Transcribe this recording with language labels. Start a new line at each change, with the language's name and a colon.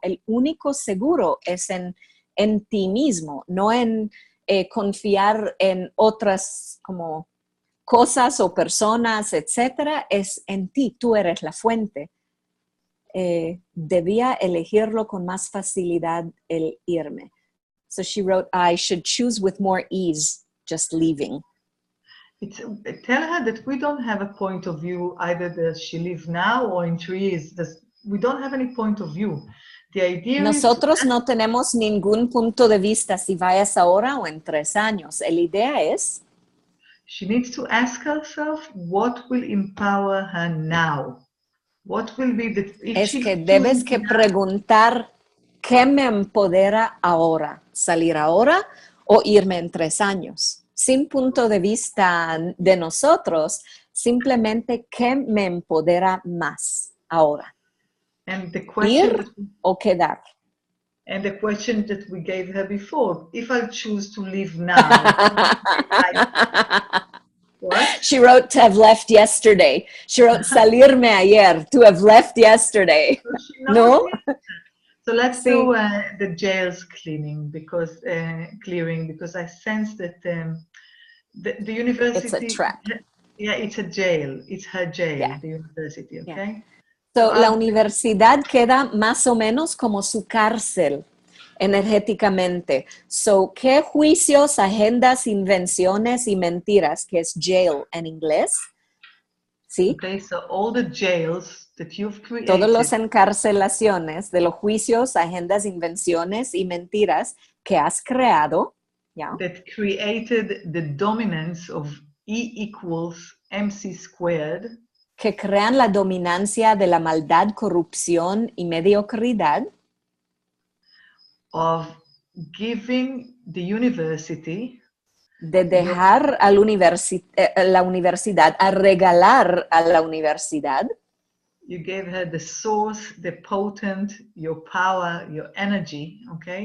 Spanish: El único seguro es en ti mismo, no en confiar en otras como cosas o personas, etcétera. Es en ti, tú eres la fuente. Debía elegirlo con más facilidad el irme.
English: So she wrote, I should choose with more ease, just leaving. Tell her that we don't have a point of view, either that she lives now or in 3 years. We don't have any point of view. The idea
Spanish: Nosotros no tenemos ningún punto de vista si vayas ahora o en 3 años. La idea es...
English: She needs to ask herself what will empower her now. What will be the...
Spanish: Es que debes que preguntar qué me empodera ahora. ¿Salir ahora o irme en 3 años? Sin punto de vista de nosotros, simplemente qué me empodera más ahora.
English: And the question
Spanish: Ir o quedar.
English: And the question that we gave her before, if I choose to leave now. What? She wrote to have left yesterday. She wrote
Spanish: salirme ayer,
English: to have left yesterday. So
Spanish: no?
English: So let's do the jails clearing because I sense that the university... It's a trap. Yeah, it's a jail. It's her jail, the university, okay? Yeah.
Spanish: So, la universidad queda más o menos como su cárcel energéticamente. So, ¿qué juicios, agendas, invenciones y mentiras, que es jail en inglés? ¿Sí?
English: Okay, so all the jails that you've created.
Spanish: Todos los encarcelaciones de los juicios, agendas, invenciones y mentiras que has creado.
English: Yeah. That created the dominance of E equals MC squared.
Spanish: Que crean la dominancia de la maldad, corrupción y mediocridad.
English: Of giving the university.
Spanish: De dejar a la universidad, a regalar a la universidad.
English: You gave her the source, the potent, your power, your energy, okay?